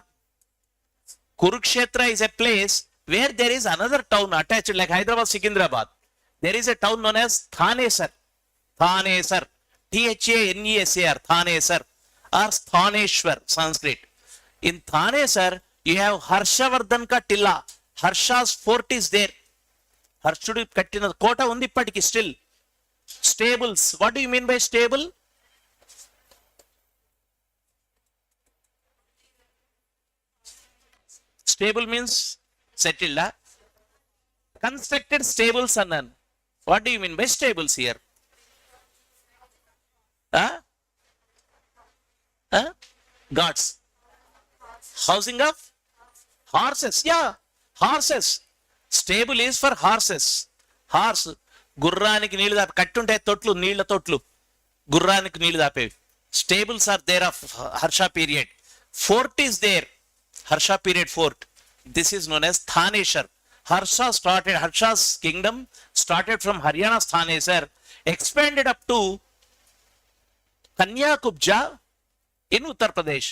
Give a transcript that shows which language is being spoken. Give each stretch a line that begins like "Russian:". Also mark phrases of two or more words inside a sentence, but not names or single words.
English: Kurukshetra is a place where there is another town attached like Hyderabad, Secunderabad. There is a town known as Thanesar. Thanesar. Thanesar. Thanesar. Or Thaneshwar, Sanskrit. In Thanesar, you have Harshavardhan ka Tilla. Harsha's fort is there.
Telugu: హర్షుడు కట్టిన కోట ఉంది ఇప్పటికీ still.
English: Stables. What do you mean by stable? Stable means settled. Constructed stables annan. What do you mean by stables here? Gods. Housing of horses. Yeah, horses. Stable is for horses. Horse.
Telugu: గుర్రానికి నీళ్లు దాపే కట్టుంటాయి తొట్లు, నీళ్ల తొట్లు, గుర్రానికి నీళ్లు దాపేవి.
English: Stables are there of Harsha period. Fort is there. Harsha period fort. This is known as Thaneshwar. Harsha's kingdom started from Haryana's Thanesar, expanded up to Kanyakubja in Uttar Pradesh.